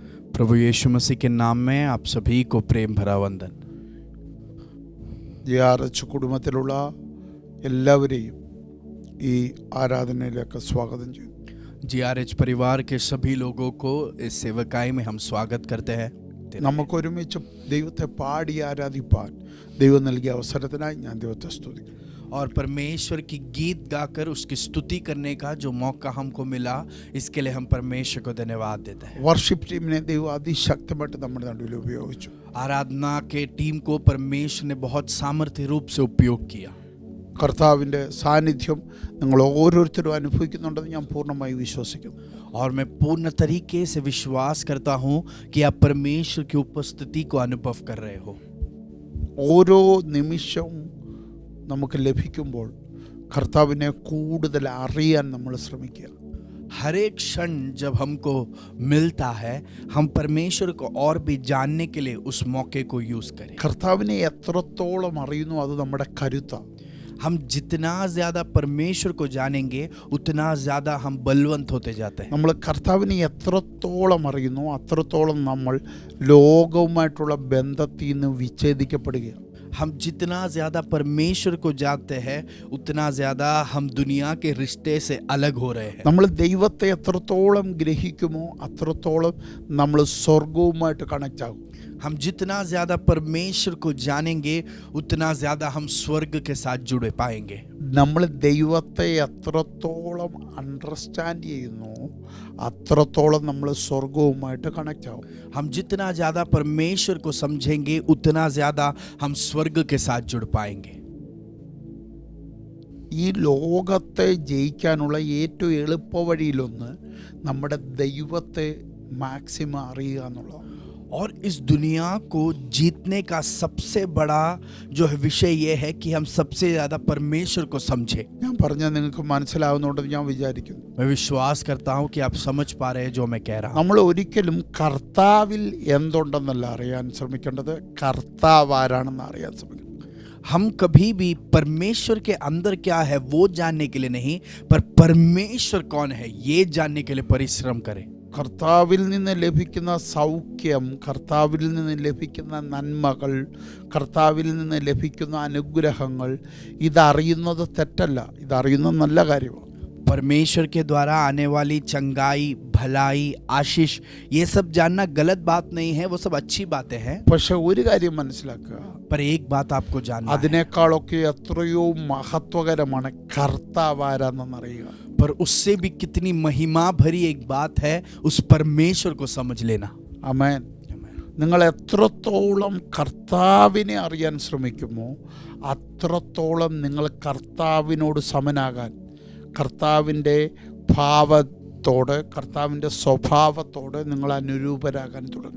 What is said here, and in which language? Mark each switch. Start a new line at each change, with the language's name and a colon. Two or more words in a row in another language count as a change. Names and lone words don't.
Hindi: प्रभु यीशु मसीह के नाम में आप सभी को प्रेम भरा वंदन.
Malayalam: JRH കുടുംബത്തിലുള്ള എല്ലാവരെയും ഈ ആരാധനയിലേക്ക് സ്വാഗതം ചെയ്യുന്നു.
Hindi: JRH परिवार के सभी लोगों को इस सेवकाई में हम स्वागत करते हैं.
Malayalam: നമുക്കൊരുമിച്ച് ദൈവത്തെ പാടി ആരാധിപ്പാൻ ദൈവം നൽകിയ അവസരത്തിനായി ഞാൻ ദൈവത്തെ സ്തുതിക്കുന്നു.
Hindi: और परमेश्वर की गीत गाकर उसकी स्तुति करने का जो मौका हमको मिला, इसके लिए हम परमेश्वर को धन्यवाद देते हैं.
English: worship team
Malayalam: ദൈവം അതിശക്തമായിട്ട് നമ്മുടെ നടുവിൽ ഉപയോഗിച്ചു.
Hindi: आराधना के टीम को परमेश्वर ने बहुत सामर्थ्य रूप से उपयोग किया.
Malayalam: കർത്താവിൻ്റെ സാന്നിധ്യം നിങ്ങൾ ഓരോരുത്തരും അനുഭവിക്കുന്നുണ്ടെന്ന് ഞാൻ പൂർണ്ണമായി വിശ്വസിക്കുന്നു.
Hindi: और मैं पूर्ण तरीके से विश्वास करता हूँ कि आप परमेश्वर की उपस्थिति को अनुभव कर रहे हो.
Malayalam: ഓരോ നിമിഷവും നമുക്ക് ലഭിക്കുമ്പോൾ കർത്താവിനെ കൂടുതൽ അറിയാൻ നമ്മൾ ശ്രമിക്കുക.
Hindi: हर एक क्षण जब हमको मिलता है, हम परमेश्वर को और भी जानने के लिए उस मौके को यूज करें.
Malayalam: കർത്താവിനെ എത്രത്തോളം അറിയുന്നു അത് നമ്മുടെ കരുത്താണ്.
Hindi: हम जितना ज्यादा परमेश्वर को जानेंगे उतना ज्यादा हम बलवंत होते जाते हैं.
Malayalam: നമ്മൾ കർത്താവിനെ എത്രത്തോളം അറിയുന്നു അത്രത്തോളം നമ്മൾ ലോകവുമായിട്ടുള്ള ബന്ധത്തിൽ നിന്ന് വിച്ഛേദിക്കപ്പെടുകയാണ്.
Hindi: हम जितना ज्यादा परमेश्वर को जानते हैं उतना ज्यादा हम दुनिया के रिश्ते से अलग हो रहे हैं.
Malayalam: നമ്മൾ ദൈവത്തെ എത്രത്തോളം ഗ്രഹിക്കുമോ അത്രത്തോളം നമ്മൾ സ്വർഗവുമായിട്ട് കണക്റ്റ് ആകും.
Hindi: हम जितना ज्यादा परमेश्वर को जानेंगे उतना ज्यादा हम स्वर्ग के साथ जुड़े पाएंगे.
Malayalam: നമ്മൾ ദൈവത്തെ എത്രത്തോളം അണ്ടർസ്റ്റാൻഡ് ചെയ്യുന്നു അത്രത്തോളം നമ്മൾ സ്വർഗവുമായിട്ട് കണക്റ്റ് ആകും.
Hindi: हम जितना ज्यादा परमेश्वर को समझेंगे उतना ज्यादा हम स्वर्ग के साथ जुड़ पाएंगे.
Malayalam: ഈ ലോകത്തെ ജയിക്കാനുള്ള ഏറ്റവും എളുപ്പ വഴിയിലൊന്ന് നമ്മുടെ ദൈവത്തെ മാക്സിമം അറിയുക എന്നുള്ളതാണ്.
Hindi: और इस दुनिया को जीतने का सबसे बड़ा जो विषय ये है कि हम सबसे ज़्यादा परमेश्वर को समझें.
Malayalam: ഞാൻ പറഞ്ഞാൽ നിങ്ങൾക്ക് മനസ്സിലാവുന്നുണ്ടെന്ന് ഞാൻ വിചാരിക്കുന്നു.
Hindi: मैं विश्वास करता हूँ कि आप समझ पा रहे हैं जो मैं कह रहा हूँ.
Malayalam: നമ്മൾ ഒരിക്കലും കർത്താവിൽ എന്തുണ്ടെന്നല്ല അറിയാൻ ശ്രമിക്കേണ്ടത്, കർത്താവ് ആരാണെന്ന് അറിയാൻ ശ്രമിക്കണം.
Hindi: हम कभी भी परमेश्वर के अंदर क्या है वो जानने के लिए नहीं, पर परमेश्वर कौन है ये जानने के लिए परिश्रम करें.
Malayalam: കർത്താവിൽ നിന്ന് ലഭിക്കുന്ന സൗഖ്യം, കർത്താവിൽ നിന്ന് ലഭിക്കുന്ന നന്മകൾ, കർത്താവിൽ നിന്ന് ലഭിക്കുന്ന അനുഗ്രഹങ്ങൾ ഇതറിയുന്നത് തെറ്റല്ല, ഇതറിയുന്നത് നല്ല കാര്യമാണ്.
Hindi: परमेश्वर के द्वारा आने वाली चंगाई, भलाई, आशीष, ये सब जानना गलत बात नहीं है, वो सब अच्छी बातें हैं.
Malayalam: പക്ഷെ ഒരു കാര്യം മനസ്സിലാക്കുക,
Hindi: पर एक बात आपको जानना है,
Malayalam: അതിനേക്കാളൊക്കെ എത്രയോ മഹത്വകരമാണ് കർത്താവ് ആരാണെന്നറിയുക.
Hindi: पर उससे भी कितनी महिमा भरी एक बात है उस परमेश्वर को समझ लेना.
Malayalam: ആമേൻ. നിങ്ങൾ എത്രത്തോളം കർത്താവിനെ അറിയാൻ ശ്രമിക്കുമോ അത്രത്തോളം നിങ്ങൾ കർത്താവിനോട് സമനാകാൻ, കർത്താവിൻ്റെ ഭാവത്തോട്, കർത്താവിൻ്റെ സ്വഭാവത്തോട് നിങ്ങൾ അനുരൂപരാകാൻ തുടങ്ങും.